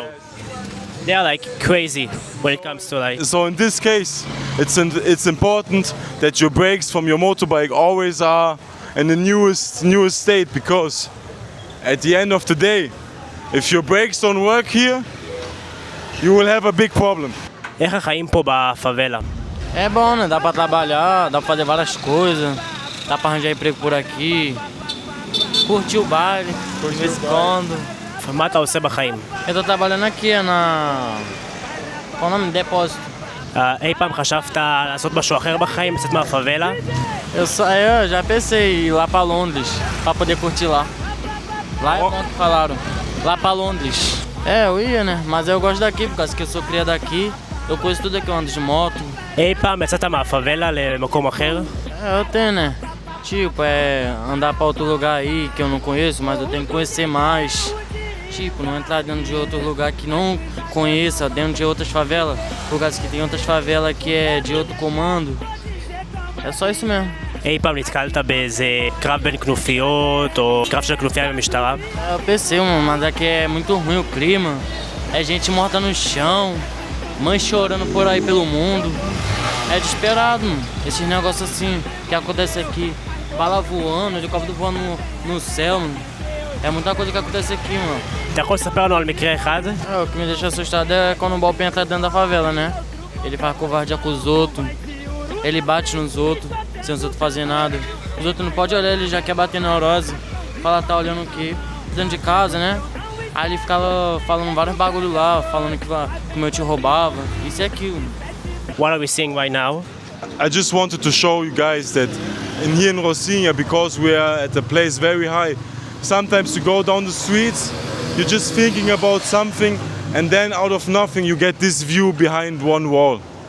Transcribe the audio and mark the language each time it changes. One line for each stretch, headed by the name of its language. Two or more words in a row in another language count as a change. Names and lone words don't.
English: They are like crazy when it comes to like... So in this case, it's important that your brakes from your motorbike always are in the newest state, because at the end of the day, if your brakes don't work here, you will have a big problem.
Hebrew: איך החיים פה בפאבלה?
Portuguese: É bom, né? Dá pra trabalhar, dá pra fazer várias coisas, dá pra arranjar emprego por aqui, curtir o baile, de vez em quando.
Hebrew: מה אתה עושה בחיים?
Portuguese: Eu tô trabalhando aqui qual o nome? Depósito.
Hebrew: אי פעם חשבת לעשות משהו אחר בחיים, לצאת מהפאבלה?
Portuguese: Eu já pensei em ir lá pra Londres, pra poder curtir lá. Lá é bom que falaram, lá pra Londres. É, eu ia, né? Mas eu gosto daqui, por causa que eu sou criado aqui. Eu conheço tudo aqui, eu ando de moto.
Hebrew: אי פעם יצאת מהפאבלה למקום אחר?
Portuguese: É, eu tenho, né? Tipo, andar pra outro lugar aí que eu não conheço, mas eu tenho que conhecer mais. Tipo, não entrar dentro de outro lugar que não conheça, dentro de outras favelas. Lugares que tem outras favelas que é de outro comando. É só isso mesmo.
Hebrew: אי פעם נתקלת באיזה קרב בין כנופיות או קרב של כנופיה עם המשטרה?
Portuguese: Eu pensei, mano, mas aqui é muito ruim o clima. É gente morta no chão, mães chorando por aí pelo mundo. É desesperado, mano. Esses negócios assim que acontece aqui. Bala voando, helicóptero voando no céu, mano. É muita coisa que acontece aqui, mano.
Hebrew: אתה יכול לספר לנו על מקרה אחד?
Portuguese: O que me deixa assustado é quando o Balpim entra dentro da favela, né? Ele faz covardia com os outros, ele bate nos outros, sem os outros fazer nada. Os outros não podem olhar, ele já quer bater neurose. Fala, tá olhando o quê? Dentro de casa, né? Aí ele ficava falando vários bagulho lá, falando que o meu tio roubava, isso e aquilo.
English: What are we seeing right now? I just wanted to show you guys that here in Rocinha, because we are at a place very high, sometimes you go down the streets, you're just thinking about something, and then out of nothing you get this view behind one wall.